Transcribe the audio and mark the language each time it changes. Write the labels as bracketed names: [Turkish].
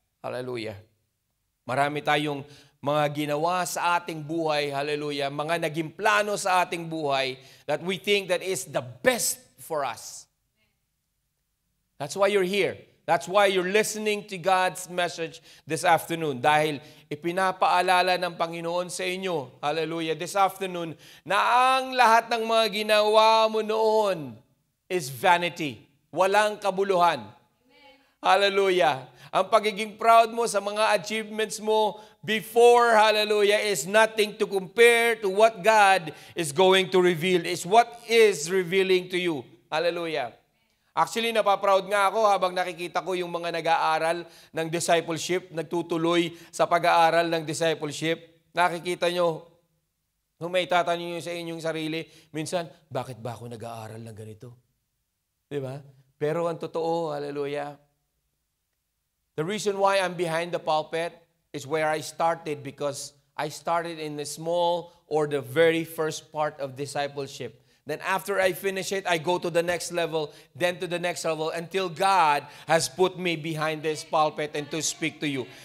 [Filipino] Hallelujah. Marami tayong mga ginawa sa ating buhay, hallelujah, mga naging plano sa ating buhay [English] that we think that is the best for us. That's why you're here. That's why you're listening to God's message this afternoon. [Filipino] Dahil ipinapaalala ng Panginoon sa inyo, hallelujah, [English] this afternoon, [Filipino] na ang lahat ng mga ginawa mo noon [English] is vanity. [Filipino] Walang kabuluhan. Amen. Hallelujah. Ang pagiging proud mo sa mga achievements mo before, hallelujah, [English] is nothing to compare to what God is going to reveal, is what is revealing to you. Hallelujah. [Filipino] Actually, napaproud nga ako habang nakikita ko yung mga nag-aaral ng discipleship, nagtutuloy sa pag-aaral ng discipleship. Nakikita nyo, kung may tatanong nyo sa inyong sarili, minsan, bakit ba ako nag-aaral ng ganito? Diba? Pero ang totoo, [English] hallelujah, the reason why I'm behind the pulpit is where I started, because I started in the small or the very first part of discipleship. Then after I finish it, I go to the next level, then to the next level, until God has put me behind this pulpit and to speak to you.